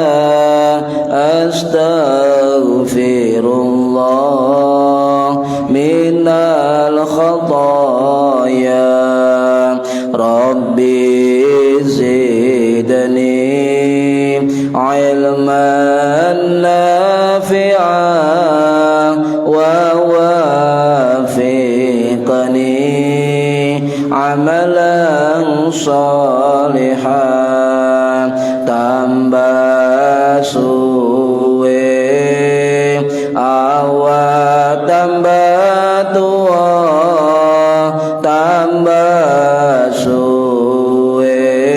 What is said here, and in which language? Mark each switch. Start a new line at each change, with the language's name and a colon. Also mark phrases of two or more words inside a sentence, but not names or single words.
Arabic: أستغفر الله من الخطايا. رب زدني علما نافعا ووفقني عملا صالحا.
Javanese: Tambah suwe awak tambah tua, tambah suwe